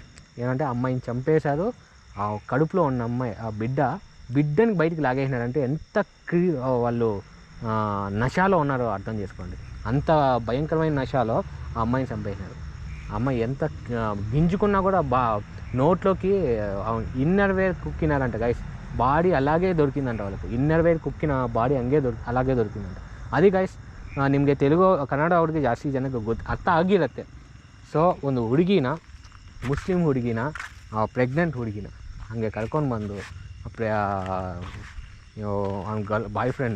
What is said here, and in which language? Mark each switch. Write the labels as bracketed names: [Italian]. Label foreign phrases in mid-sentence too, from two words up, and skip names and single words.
[Telugu] ఏంటంటే అమ్మాయిని చంపేశారు, ఆ కడుపులో ఉన్న అమ్మాయి ఆ బిడ్డని బయటికి లాగేసినారంటే ఎంత వాళ్ళు నశాలో ఉన్నారో అర్థం చేసుకోండి. అంత భయంకరమైన నశాలో ఆ అమ్మాయిని చంపేసినారు. ఆ అమ్మాయి ఎంత గింజుకున్నా కూడా నోట్లోకి [English] inner wear [Telugu] కుక్కినారంట గైస్. బాడీ అలాగే దొరికిందంట వాళ్ళకు. [English] inner wear [Kannada] ಕುಕ್ಕಿನ ಬಾಡಿ అలాగే ದೊರಕಿದಂತ. ಅದು ಗೈಸ್ ನಿಮಗೆ ತೆಲುಗು ಕನ್ನಡ ಅವ್ರಿಗೆ ಜಾಸ್ತಿ ಜನಕ್ಕೆ ಅರ್ಥ ಆಗಿರುತ್ತೆ. ಸೊ ಒಂದು ಹುಡುಗಿನ, ಮುಸ್ಲಿಂ ಹುಡುಗಿನ, ಪ್ರೆಗ್ನೆಂಟ್ ಹುಡುಗಿನ ಹಾಗೆ ಕರ್ಕೊಂಡು ಬಂದು ಅವ್ನ [English] boy friend.